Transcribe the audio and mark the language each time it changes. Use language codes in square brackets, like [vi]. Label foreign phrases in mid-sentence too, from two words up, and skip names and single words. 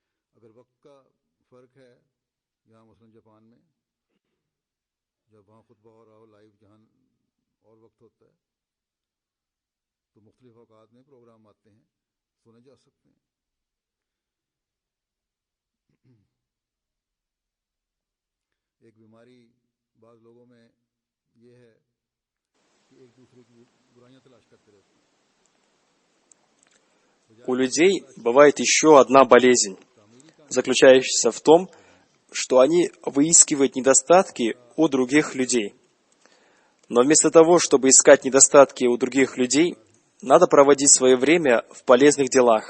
[ur] اگر وقت کا فرق ہے یہاں مثلاً جاپان میں جب وہاں خطبہ ہو رہا ہو لائیو جہاں اور وقت ہوتا ہے تو مختلف اوقات میں پروگرام آتے ہیں سنے جا سکتے ہیں. ایک بیماری بعض لوگوں میں یہ ہے کہ ایک دوسرے کی برائیاں تلاش کرتے رہتے ہیں. [ru] У людей бывает еще одна болезнь, заключающаяся в том, что они выискивают недостатки у других людей. Но вместо того, чтобы искать недостатки у других людей, надо проводить свое время в полезных делах.